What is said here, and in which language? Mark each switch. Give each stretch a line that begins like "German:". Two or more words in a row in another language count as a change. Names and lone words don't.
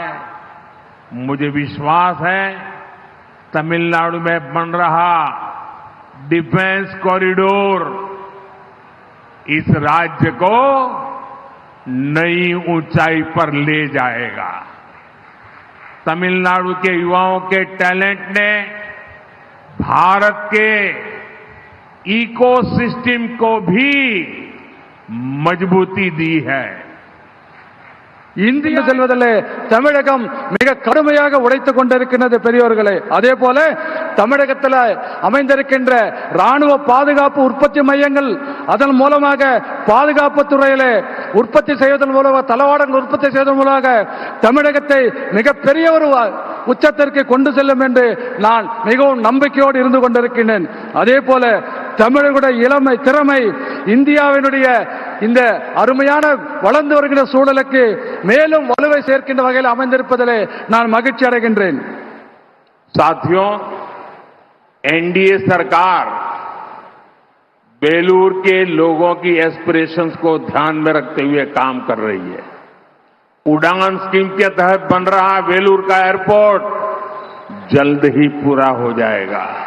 Hindi: मुझे विश्वास है तमिलनाडु में बन रहा डिफेंस कॉरिडोर इस राज्य को नई ऊंचाई पर ले जाएगा. तमिलनाडु के युवाओं के टैलेंट ने भारत के इकोसिस्टम को भी मजबूती दी है.
Tamil: இந்தியா செல்வதிலே தமிழகம் மிக கடுமையாக உடைத்துக் கொண்டிருக்கிறது பெரியோர்களே. அதே போல தமிழகத்தில் அமைந்திருக்கின்ற ராணுவ பாதுகாப்பு உற்பத்தி மையங்கள், அதன் மூலமாக பாதுகாப்பு துறையிலே உற்பத்தி செய்வதன் மூலமாக, தளவாடங்கள் உற்பத்தி செய்வதன் மூலமாக தமிழகத்தை மிகப்பெரிய ஒரு உச்சத்திற்கு கொண்டு செல்லும் என்று நான் மிகவும் நம்பிக்கையோடு இருந்து கொண்டிருக்கின்றேன். அதே போல தமிழர்களுடைய இளமை திறமை இந்தியாவினுடைய இந்த அருமையான வளர்ந்து வருகின்ற சூழலுக்கு மேலும் வலுவை சேர்க்கின்ற வகையில் அமைந்திருப்பதிலே நான் மகிழ்ச்சி அடைகின்றேன்.
Hindi: साथियों, एनडीए सरकार बेलूर के लोगों की एस्पिरेशंस को ध्यान में रखते हुए काम कर रही है. उड़ान स्कीम के तहत बन रहा बेलूर का एयरपोर्ट जल्द ही पूरा हो जाएगा.